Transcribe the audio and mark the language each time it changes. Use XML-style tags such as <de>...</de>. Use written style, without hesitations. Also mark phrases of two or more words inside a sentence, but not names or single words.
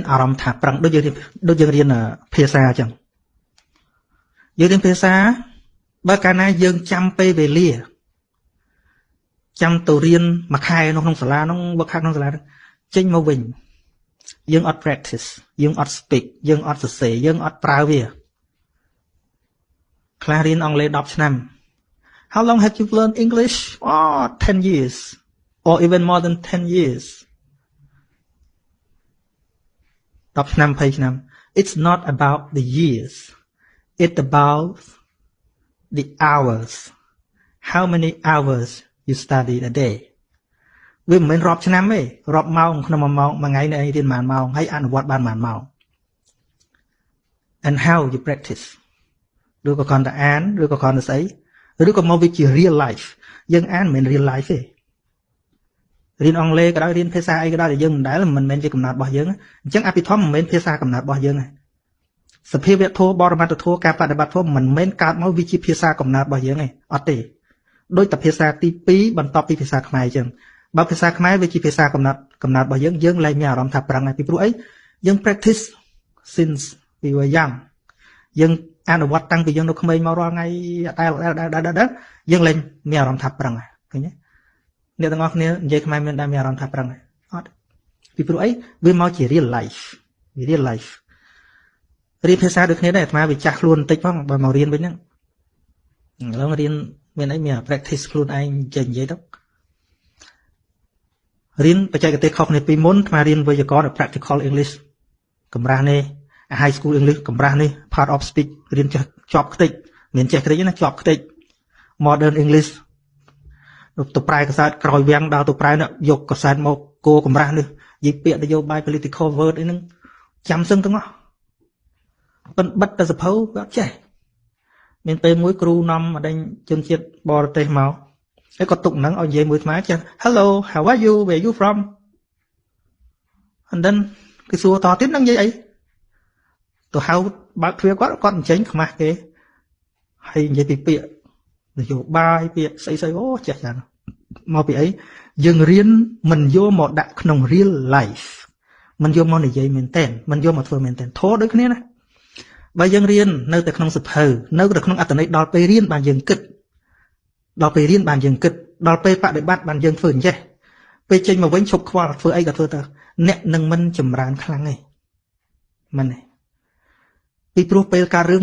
<km>អារម្មណ៍ថាប្រឹងដូចយើងរៀនភាសាអញ្ចឹងយើងរៀនភាសាបើកាលណាយើងចាំពេលវេលាចាំទៅរៀនមួយខែក្នុងសាលានោះវឹកហាត់ក្នុងសាលាចេញមកវិញយើងអត់ practice យើងអត់ speak យើងអត់សរសេរយើងអត់ប្រើវាខ្លះរៀនអង់គ្លេស10ឆ្នាំ</km> <en>How long have you learned English? Oh, 10 years or even more than 10 years</en> <km>10 ឆ្នាំ20ឆ្នាំ</km> <en>It's not about the years it's about the hours how many hours you study a day</en> <km>វាមិនមែនរាប់ឆ្នាំទេរាប់ម៉ោងក្នុងមួយម៉ោងមួយថ្ងៃនេះរៀនប៉ុន្មានម៉ោងហើយអនុវត្តបានប៉ុន្មានម៉ោង</km> <en>and how you</en> <km>practice ឬក៏គ្រាន់តែអានឬក៏គ្រាន់តែស្អីឬក៏មកវាជា</km> <en>real life</en> <km>យើងអានមិនមែន</km> <en>real life</en> <km>ទេរៀនអង់គ្លេសក៏ដោយរៀនភាសាអីក៏ដោយយើងមិនមែនជាកំណត់របស់យើងអញ្ចឹងអភិធម្មមិនមែនភា សាកំណត់របស់យើងទេសភាវៈធម៌បរមត្ថធម៌ការបដិបត្តិធម៌មិនមែនកើតមកវាជាភាសាកំណត់របស់យើងទេអត់ទេដូចតែ ភាសាទី2បន្ទាប់ពីភាសាខ្មែរអញ្ចឹងបើភាសាខ្មែរវាជាភាសាកំណត់របស់យើងលែងមានអារម្មណ៍ថាប្រឹងហើយពីព្រោះអីយើង</km> <en>practice since we were young</en> <km>យើងអនុវត្តតាំងពីយើងនៅក្មេងមករាល់ថ្ងៃដែលយើងលែងមានអារម្មណ៍ថាប្រឹងហើយឃើញទេអ្នកទាំងអស់គ្នានិយាយខ្មែរមានតែមានអារម្មណ៍ថាប្រឹងហើយអត់ពីព្រោះអីវាមកជា</km> <en>real life</en> <km>រៀនភាសាដូចគ្នាដែរអាត្មាវាចាស់ខ្លួនបន្តិចផងបើមករៀនវិញហ្នឹងឥឡូវរៀនមានអីមាន practice ខ្លួនឯងចេះនិយាយទៅ រៀនបច្ចេកទេសខុសគ្នាពីមុនអាត្មារៀនវេយ្យាករណ៍</km> <en>practical English</en> <km>កម្រាស់នេះ</km> <en>high school English</en> <km>កម្រាស់នេះ</km> <en>part of speech</en> <km>រៀនចេះជាប់ខ្ទេចមានចេះខ្ទេចណាជាប់ខ្ទេច</km> <en>modern English</en> <km>ទៅប្រែកសែតក្រោយវាំងដល់ទៅប្រែយកកសែតមកគោកម្រាស់នេះនិយាយពាក្យនយោបាយ</km> <en>political word</en> <km>អីហ្នឹងចាំសឹងទាំងអស់ប៉ុន្តែបិទតែសភៅ វាអត់ចេះមានពេលមួយគ្រូនាំអដេញជនជាតិបរទេសមកហើយគាត់ទុកហ្នឹងឲ្យនិយាយមួយស្មើចេះ</km> <en>Hello how are you where you from and then</en> <km>គេសួរតទៀតនឹងនិយាយអីទៅហៅបើកទ្វារគាត់អញ្ចឹងខ្មាស់គេហើយនិយាយពី ពាក្យនយោបាយពាក្យស្អីអូចេះចឹងមកពីអីយើងរៀនមិនយកមកដាក់ក្នុង</km> <en>real life</en> <km>មិនយកមកនិយាយមែនតើមិនយកមកធ្វើមែនតើធោះដូចគ្នាណាបើយើងរៀ ននៅតែក្នុងសភៅនៅតែក្នុងអត្ថន័យដល់ពេលរៀនបានយើងគិតដល់ពេលរៀនបានយើងគិតដល់ពេលបដិបត្តិបានយើងធ្វើអញ្ចេះ ពេលចេញមកវិញឈប់ខ្វល់ធ្វើអីក៏ធ្វើទៅអ្នកនឹងមិនចម្រើនខ្លាំងទេមិនទេពីព្រោះពេលការរឿង</km>